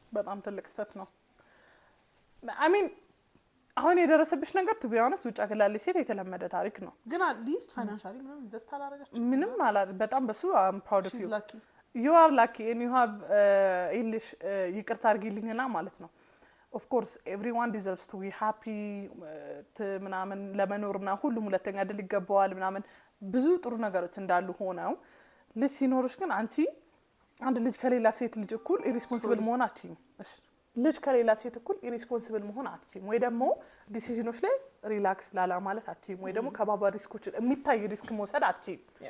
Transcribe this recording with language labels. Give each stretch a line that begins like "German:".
Amharic: በጣም ትልቅ ስህተት ነው።
English: I mean
Amharic: አሁን የደረሰብሽ ነገር ቱ ቢሆንስ ውጭ ሀገር ላለ ሴት የተለመደ ታሪክ ነው። ግን አትሊስት ፋይናንሻሊ ምንም ኢንቨስት አላደረገችም። ምንም በጣም በሱ
English: I'm proud of you. lucky. You are lucky and you have English
Amharic: ይቅርታ አድርጊልኝና ማለት ነው።
English: Of course everyone deserves to be happy
Amharic: ምናምን ለመኖርና ሁሉም ሁለተኛ እድል ይገባዋል ምናምን ብዙ ጥሩ ነገሮች እንዳሉ ሆነው ልጅ ሲኖርሽ ግን አንቺ አንድ ልጅ ከሌላ ሴት ልጅ እኩል ኢሪስፖንሲብል መሆን አትችይም። እሺ ልጅ ከሌላ ሴት እኩል ኢሪስፖንሲብል መሆን አትችይም። ወይ ደግሞ ዲሲዥኖች ላይ ሪላክስ ላላ ማለት አትችይም። ወይ ደግሞ ከባባድ ሪስኮች የሚታይ ሪስክ መውሰድ አትችይም።